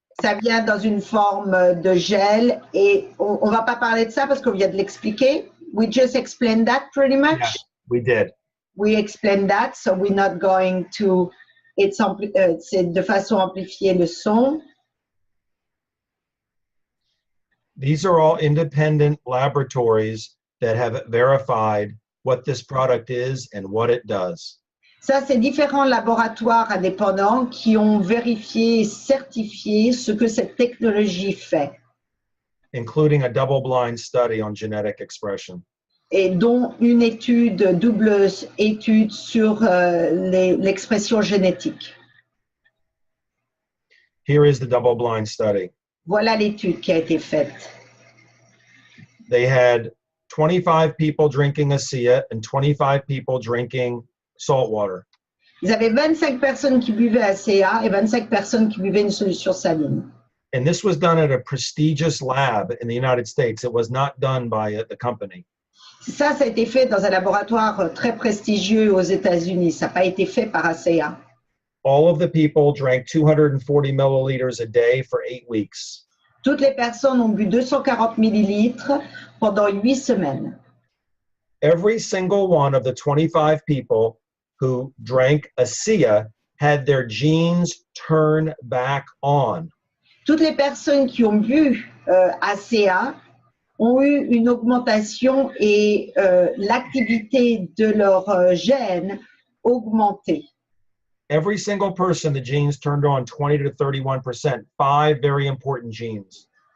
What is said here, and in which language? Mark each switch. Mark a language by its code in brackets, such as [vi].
[fr] Ça vient dans une forme de gel et on va pas parler de ça parce qu'on vient de l'expliquer. [en] We just explained that pretty much. Yeah, we did. We explained that, so we're not going to. [fr] C'est de façon à amplifier le son. [en] These are all independent laboratories that have verified what this product is and what it does. [fr] Ça, c'est différents laboratoires indépendants qui ont vérifié et certifié ce que cette technologie fait. [en] Including a double-blind study on genetic expression. [fr] Et dont une étude, double étude sur l'expression génétique. [en] Here is the double-blind study. [fr] Voilà l'étude qui a été faite. [en] They had 25 people drinking Asea and 25 people drinking salt water. [fr] Ils avaient 25 personnes qui buvaient Asea et 25 personnes qui buvaient une solution saline. [en] And this was done at a prestigious lab in the United States. It was not done by the company. [fr] Ça a été fait dans un laboratoire très prestigieux aux États-Unis. Ça n'a pas été fait par Asea. [en] All of the people drank 240 milliliters a day for 8 weeks. [fr] Toutes les personnes ont bu 240 millilitres pendant 8 semaines. [en] Every single one of the 25 people who drank Asea had their genes turn back on. [fr] Toutes les personnes qui ont bu Asea ont eu une augmentation et l'activité de leurs gènes augmentée. [en] Every single person, the genes turned on 20 to 31%, 5 very important genes.